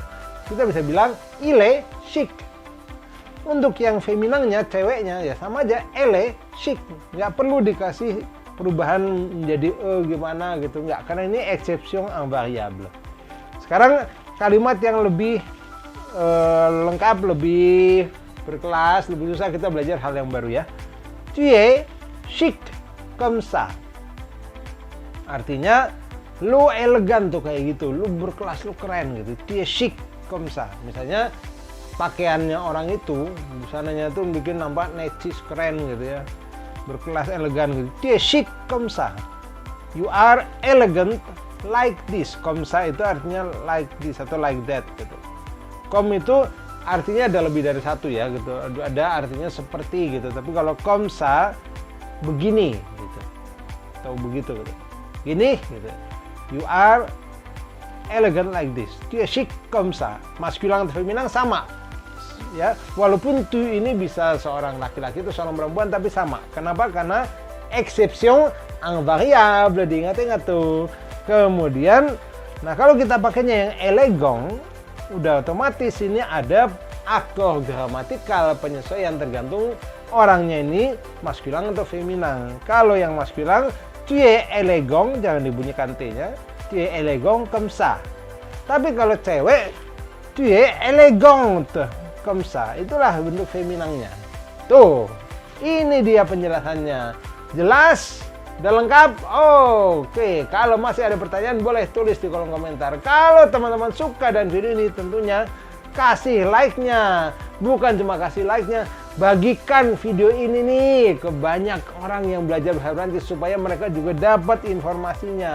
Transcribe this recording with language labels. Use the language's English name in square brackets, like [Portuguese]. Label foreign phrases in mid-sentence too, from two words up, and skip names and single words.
[Indonesian] Kita bisa bilang [French] ile chic. [Indonesian] Untuk yang feminangnya, ceweknya ya sama aja, [French] ele chic. [Indonesian] Nggak perlu dikasih perubahan menjadi gimana gitu, nggak. Karena ini [French] exception invariable. [Indonesian] Sekarang kalimat yang lebih lengkap, lebih berkelas, lebih susah, kita belajar hal yang baru ya. [French] Tu es chic comme ça. [Indonesian] Artinya lu elegan tuh kayak gitu, lu berkelas, lu keren gitu. [French] Tu es chic comme ça. [Indonesian] Misalnya pakaiannya orang itu, busananya tuh bikin nampak necis, keren gitu ya. Berkelas, elegan gitu. [French] Tu es chic comme ça. [English] You are elegant like this. [French] Comme ça [Indonesian] itu artinya [English] like this [Indonesian] atau [English] like that [Indonesian] gitu. Comme itu artinya ada lebih dari satu ya gitu. Ada artinya seperti gitu. Tapi kalau [French] comme ça [Indonesian] begini gitu. Atau begitu gitu. Gini gitu. [English] You are elegant like this. [French] Tu es chic comme ça. [Indonesian] Maskulang atau feminang sama. Ya, walaupun tu ini bisa seorang laki-laki atau seorang perempuan tapi sama. Kenapa? Karena [French] exception invariable, [Indonesian] diingat-ingat tuh. Kemudian, nah kalau kita pakainya yang elegant, udah otomatis ini ada aktor gramatikal penyesuaian tergantung orangnya ini maskulang atau feminang. Kalau yang maskulang, [French] tu es élégant, [Indonesian] jangan dibunyikan T-nya, [French] tu es élégant comme ça. [Indonesian] Tapi kalau cewek, [French] tu es élégante comme ça. [Indonesian] Itulah bentuk feminangnya. Tuh, ini dia penjelasannya. Jelas? Udah lengkap? Oke. Kalau masih ada pertanyaan boleh tulis di kolom komentar. Kalau teman-teman suka dan video ini tentunya kasih like-nya. Bukan cuma kasih like-nya, bagikan video ini nih ke banyak orang yang belajar bahasa Prancis supaya mereka juga dapat informasinya.